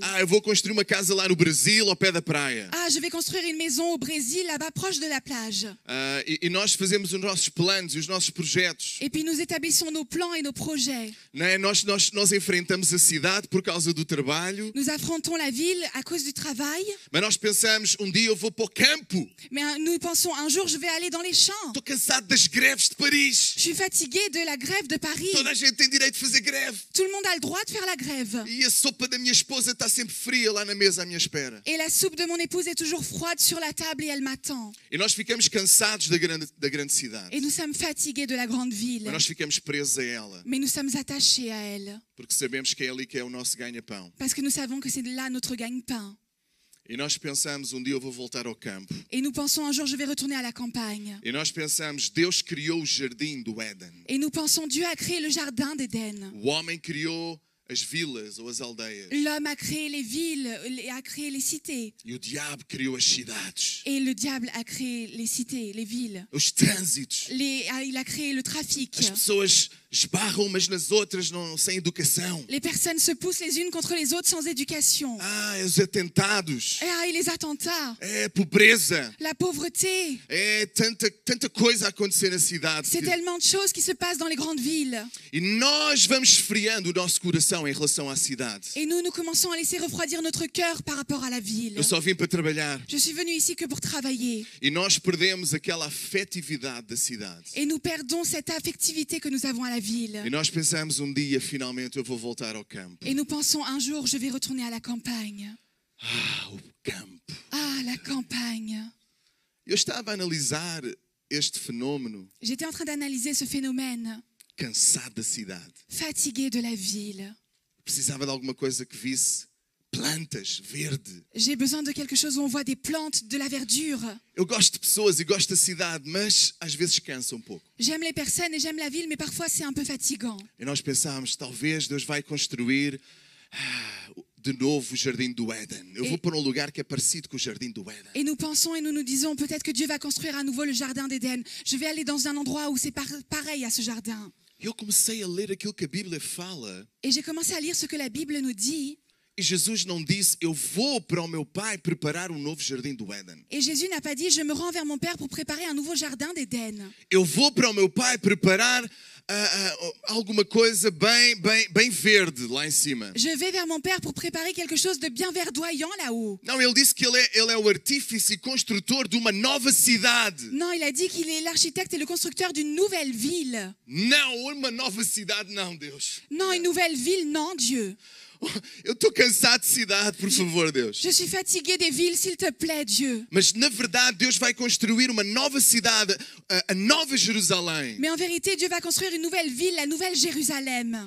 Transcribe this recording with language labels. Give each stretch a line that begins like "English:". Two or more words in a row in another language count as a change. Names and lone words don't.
Portuguese: Eu vou construir uma casa lá no Brasil, ao pé da praia.
French: Ah, je vais construire une maison au Brésil, là-bas proche de la plage.
Portuguese: E nós fazemos os nossos planos e os nossos projetos.
French: Et puis nous établissons nos plans et nos projets.
Portuguese: Não é? Nós enfrentamos a cidade por causa do trabalho,
French: Nous affrontons la ville à cause du travail,
Portuguese: mas nós pensamos, um dia eu vou para o campo.
French: mais nous pensons, un jour je vais aller dans les champs.
Portuguese: Estou cansado das greves de Paris.
French: Je suis fatiguée de la grève de Paris.
Portuguese: Toda a gente tem direito de fazer greve.
French: Tout le monde a le droit de faire la grève.
Portuguese: E a sopa da minha esposa está sempre fria lá na mesa à minha espera.
French: Et la soupe de mon épouse est toujours froide sur la table et elle m'attend.
Portuguese: E nós ficamos cansados da grande cidade.
French: Et nous sommes fatigués de la grande ville.
Portuguese: Mas nós ficamos presos a ela.
French: Mais nous sommes attachés à elle.
Portuguese: Porque sabemos que é ali que é o nosso ganha-pão.
French: Parce que nous savons que c'est là notre gagne-pain.
Portuguese: E nós pensamos, um dia eu vou voltar ao campo.
French: Et nous pensons, un jour je vais retourner à la campagne.
Portuguese: E nós pensamos, Deus criou o jardim do Éden.
French: Et nous pensons, Dieu a créé le jardin d'Éden.
Portuguese: O homem criou as vilas ou as aldeias.
French: L'homme a créé les villes, a créé les cités.
Portuguese: E o diabo criou as cidades.
French: Et le diable a créé les cités, les villes.
Portuguese: Os trânsitos.
French: Il a créé le trafic.
Portuguese: As pessoas esbarram umas nas outras sem educação.
French: Les personnes se poussent les unes contre les autres sans éducation.
Portuguese: Os atentados.
French: Et les attentats.
Portuguese: É a pobreza.
French: La pauvreté.
Portuguese: É tanta coisa a acontecer na cidade.
French: C'est tellement de choses qui se passent dans les grandes villes.
Portuguese: E nós vamos esfriando o nosso coração em relação à cidade.
French: Et nous commençons à laisser refroidir notre cœur par rapport à la ville.
Portuguese: Eu só vim para trabalhar.
French: Je suis venue ici que pour travailler.
Portuguese: E nós perdemos aquela afetividade da cidade.
French: Et nous perdons cette affectivité que nous avons à la ville.
Portuguese: E nós pensamos, um dia finalmente eu vou voltar ao campo.
French: Et nous pensons, un jour je vais retourner à la campagne.
Portuguese: O campo.
French: Ah, la campagne.
Portuguese: Eu estava a analisar este fenômeno.
French: J'étais en train d'analyser ce phénomène.
Portuguese: Cansado da cidade.
French: Fatigué de la ville.
Portuguese: Precisava de alguma coisa que visse plantas, verde.
French: J'ai besoin de quelque chose où on voit des plantes, de la verdure.
Portuguese: Eu gosto de pessoas e gosto da cidade, mas às vezes cansa um pouco.
French: J'aime les personnes et j'aime la ville, mais parfois c'est un peu fatigant.
Portuguese: E nós pensámos, talvez Deus vai construir de novo o Jardim do Éden. Eu vou para um lugar que é parecido com o Jardim do Éden.
French: Et nous pensons et nous nous disons, peut-être que Dieu va construire à nouveau le jardin d'Éden. Je vais aller dans un endroit où c'est pareil à ce jardin.
Portuguese: Eu comecei a ler aquilo que a Bíblia fala.
French: Et j'ai commencé à lire ce que la Bible nous dit.
Portuguese: E Jesus não disse, eu vou para o meu pai preparar um novo jardim do Éden.
French: Et Jésus n'a pas dit, je me rends vers mon Père pour préparer un nouveau jardin d'Éden.
Portuguese: Eu vou para o meu pai preparar alguma coisa bem verde lá em cima.
French: Je vais vers mon Père pour préparer quelque chose de bien verdoyant là-haut.
Portuguese: Não, ele disse que ele é o artífice e construtor de uma nova cidade.
French: Non, il a dit qu'il est l'architecte et le constructeur d'une nouvelle ville.
Portuguese: Não, uma nova cidade não, Deus.
French: Non, une nouvelle ville, non, Dieu.
Portuguese: Eu estou cansado de cidade, por favor, Deus.
French: Je suis fatiguée des villes, s'il te plaît, Dieu.
Portuguese: Mas, na verdade, Deus vai construir uma nova cidade, a Nova Jerusalém.
French: Mais en vérité, Dieu va construire une nouvelle ville, la nouvelle Jérusalem.